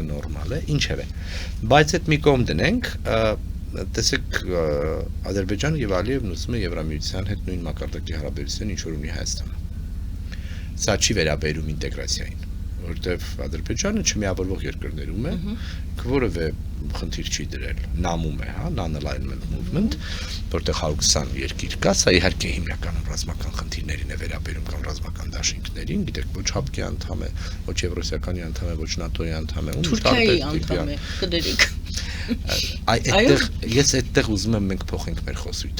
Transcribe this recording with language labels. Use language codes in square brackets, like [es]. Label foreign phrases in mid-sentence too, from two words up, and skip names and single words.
[hy] նորմալ է, ինչևէ։ Բայց այդ մի կողմ դնենք, տեսեք Ադրբեջանը եւ Ալիևն ուզում են Եվրամիության հետ նույն մակարդակի հարաբերություն ինչ որ ունի Հայաստանը։ Սա չի վերաբերում ինտեգրացիային, որովհետեւ Ադրբեջանը չմիավորվող երկրներում է, որևէ խնդիր չի դրել, նամում է, հա, [en] non-alignment movement, [hy] որտեղ 120 երկիր կա, սա իհարկե հիմնականում ռազմական խնդիրներին է վերաբերում կամ ռազմական դաշինքներին, գիտեք, ոչ ՀԱՊԿ-ի անդամ է, ոչ Եվրոսիականի անդամ է, ոչ ՆԱՏՕ-ի անդամ է, Թուրքիայի անդամ է, կդերեք։ Այդտեղ ես այդտեղ ուզում եմ մենք փոխենք մեր խոսույթը։